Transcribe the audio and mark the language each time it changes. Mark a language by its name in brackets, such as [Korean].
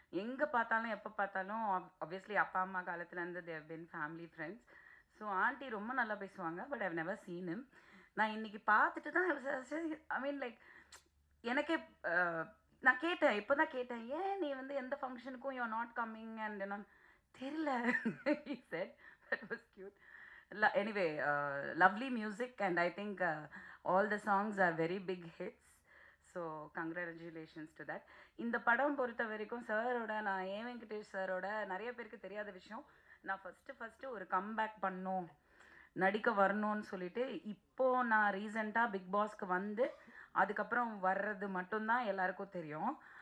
[Tamil] எங்கே பார்த்தாலும் எப்போ பார்த்தாலும் ஆப்வியஸ்லி அப்பா அம்மா காலத்துலேருந்து [English] They've been family friends. [Tamil] ஸோ ஆண்டி ரொம்ப நல்லா பேசுவாங்க. [English] But I've never seen him. [Tamil] நான் இன்னைக்கு பார்த்துட்டு தான் [English] I mean like [Tamil] எனக்கே நான் கேட்டேன், இப்போ தான் கேட்டேன், ஏன் நீ வந்து எந்த ஃபங்க்ஷனுக்கும் [English] you are not coming and [Tamil] என்ன தெரியல. [English] he said that was cute. Anyway, lovely music and I think all the songs are very big hits. So congratulations to that. [Tamil] இந்த படம் பொறுத்த வரைக்கும் சாரோட நான் ஏ வெங்கடேஷ் சாரோட நிறைய பேருக்கு தெரியாத விஷயம், நான் ஃபஸ்ட்டு ஒரு கம்பேக் பண்ணோம் நடிக்க வரணும்னு சொல்லிட்டு இப்போ நான் ரீசெண்டாக பிக் பாஸ்க்கு வந்து அதுக்கப்புறம் வர்றது மட்டும்தான் எல்லாருக்கும் தெரியும்.